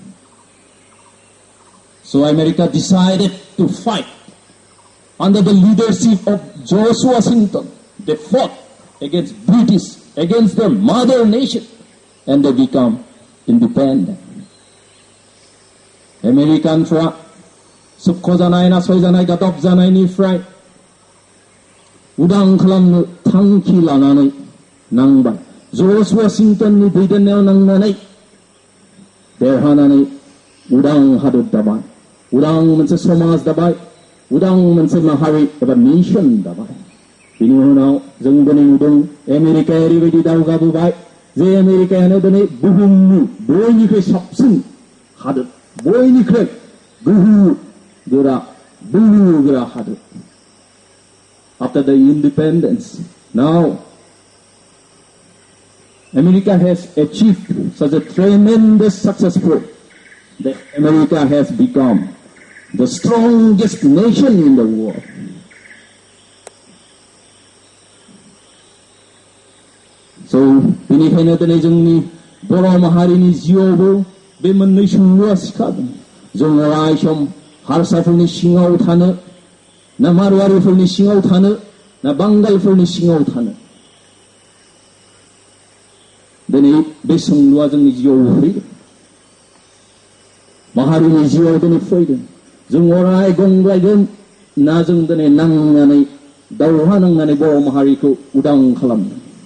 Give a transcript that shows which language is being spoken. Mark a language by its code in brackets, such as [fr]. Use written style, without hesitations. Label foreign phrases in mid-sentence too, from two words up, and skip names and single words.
[en] So America decided to fight under the leadership of George Washington. They fought against British, against their mother nation, and they become independent. [brx] Americanफ्रा सुख जानाय नासय जानाय गादब जानायनिफ्राय उदां खालामनो थांखि लानानै नांबाय जर्ज वाशिंटननि दैदेननायाव नांनानै देरहानानै उदां हादर दाबाय उदां मोनसे समाज दाबाय उदां मोनसे माहारि एबा नेशन दाबाय बिनि उनाव जों दिनै नुदों आमेरिकाया ओरैबायदि दावगाबोबाय जे आमेरिकायानो दिनै बुहुमनि बयनिख्रुइ साबसिन हादर बयनिख्रुइ गोहो गोरा हादर. [en] After the independence, now America has achieved such a tremendous successful that America has become the strongest nation in the world. So, [brx] बेनिखायनो दिनै जोंनि बर' माहारिनि जिउआवबो बे मोननै सोंलुआ सिखारदों. जों अराय सम हारसाफोरनि सिङाव थानो ना मारवारिफोरनि सिङाव थानो ना बांगालफोरनि सिङाव थानो दिनै बे सोंलुआ जोंनि जिउआव फैदों माहारिनि जिउआव दिनै फैदों जों अराय गंग्लायगोन ना जों दिनै नांनानै दावहा नांनानै बर' माहारिखौ उदां खालामगोन